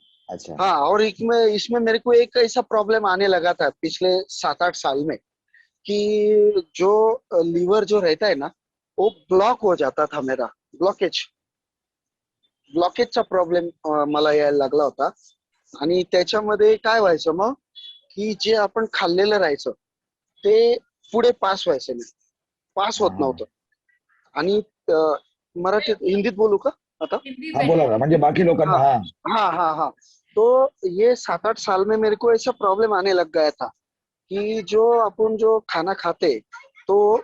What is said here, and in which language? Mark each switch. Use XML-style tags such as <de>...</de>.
<hi>अच्छा। हाँ, और इसमें मेरे को एक ऐसा प्रॉब्लम आने लगा था पिछले 7-8 साल में, कि जो लीवर जो रहता है ना, वो ब्लॉक हो जाता था मेरा,</hi> <mr>ब्लॉकेजचा प्रॉब्लेम मला यायला लागला होता. आणि त्याच्यामध्ये काय व्हायचं मग, की जे आपण खाल्लेलं राहायचं ते पुढे पास व्हायचं नाही, पास</mr> <hi>हाँ</hi> <mr>होत</mr> <hi>हाँ</hi> <mr>नव्हतं. आणि मराठीत हिंदीत बोलू का आता?</mr> <hi>हिंदी</hi> <mr>हाँ, बोला ना, म्हणजे बाकी लोकांना</mr> <hi>हाँ हाँ। हाँ हाँ हाँ. तो ये 7-8 साल में मेरे को ऐसा प्रॉब्लम आने लग गया था कि जो अपन जो खाना खाते तो</hi>